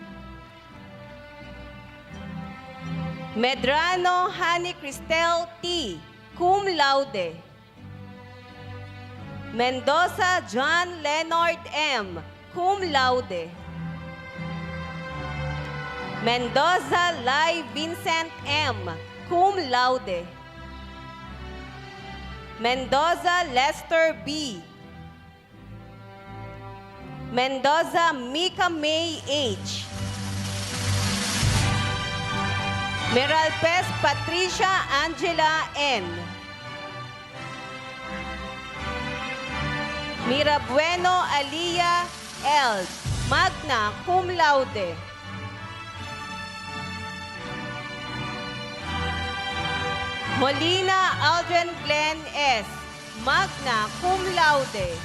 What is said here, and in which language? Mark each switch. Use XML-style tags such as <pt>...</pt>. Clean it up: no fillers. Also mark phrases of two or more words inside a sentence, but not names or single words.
<la>Medrano Hani Cristel T, cum laude. Mendoza John Leonard M, cum laude. Mendoza Lai Vincent M, cum laude. Mendoza Lester B, Mendoza Mika May H, Meralpes Patricia Angela N, Mirabueno Aliyah L, magna cum laude. Molina Aldrin Glenn S, magna cum laude.</la>